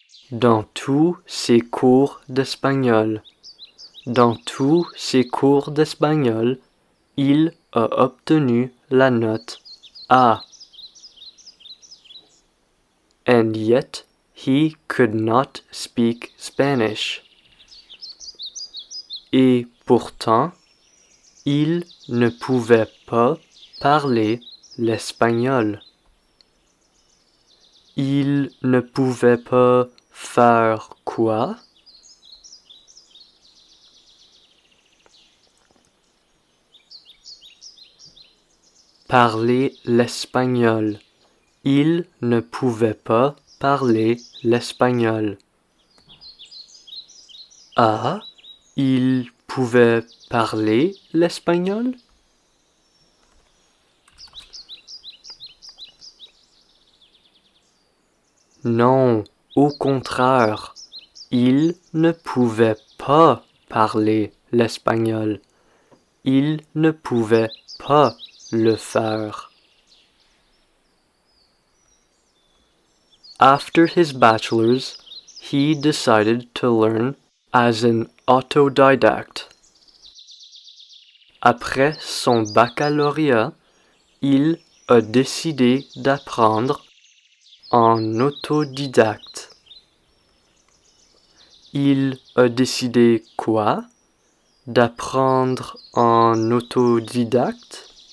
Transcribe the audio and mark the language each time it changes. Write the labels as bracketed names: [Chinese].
[French] Dans tous ses cours d'espagnol. Dans tous ses cours d'espagnol, il a obtenu la note A. [English] And yet he could not speak Spanish. [French] Et pourtant, il ne pouvait pas parler l'espagnol. Il ne pouvait pas faire quoi? Parler l'espagnol. Il ne pouvait pas parler l'espagnol. Ah, il pouvait parler l'espagnol? Non, au contraire, il ne pouvait pas parler l'espagnol. Il ne pouvait pas le faire. [English] After his bachelor's, he decided to learn as an autodidact. [French] Après son baccalauréat, il a décidé d'apprendre en autodidacte. Il a décidé quoi? D'apprendre en autodidacte?